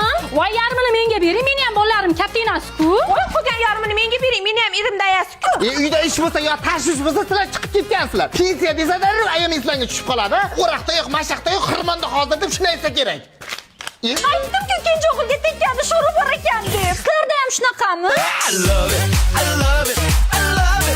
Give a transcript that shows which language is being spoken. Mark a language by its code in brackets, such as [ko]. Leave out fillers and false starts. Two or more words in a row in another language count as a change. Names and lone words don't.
[uz] Voy, yarmini menga bering, meni ham bolalarim katta emas-ku. Voy, qolgan yarmini menga bering, meni ham erim dayasi-ku. Uyda ish bo'lsa yo tashvish bo'lsa, sizlar chiqib ketgansizlar. Pensiya desa-da, ayam eslanga tushib qoladi. O'raqda yo'q, mashaqda yo'q, xirmonda hozir deb shuni aytsa kerak. Aytdim-ku, ikkinchi o'g'ilga tekkani sho'ri bor ekan deb. Sizlarda ham shunaqami? [en] I love it, I love it, I love it.